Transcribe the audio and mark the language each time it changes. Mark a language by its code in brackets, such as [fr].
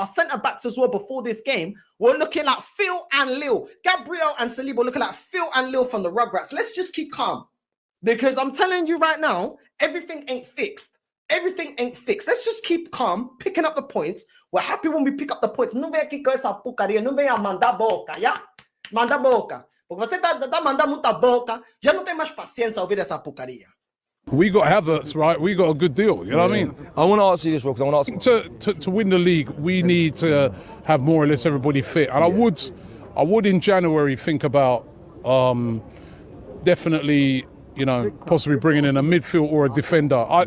[en] Our centre-backs as well before this game were looking like Phil and Lil. Gabriel and Saliba looking like Phil and Lil from the Rugrats. Let's just keep calm. Because I'm telling you right now, everything ain't fixed. Everything ain't fixed. Let's just keep calm, picking up the points. We're happy when we pick up the points. [pt] Não vem aqui com essa porcaria, não vem a mandar boca, yeah? Manda boca. Porque você tá mandando muita boca, já não tem mais paciência a ouvir essa porcaria. [en] We got Havertz, right? We got a good deal. You know what I mean? I want to ask you this, Rob, because I want to ask To win the league, we need to have more or less everybody fit. And I would in January think about definitely, possibly bringing in a midfield or a defender. I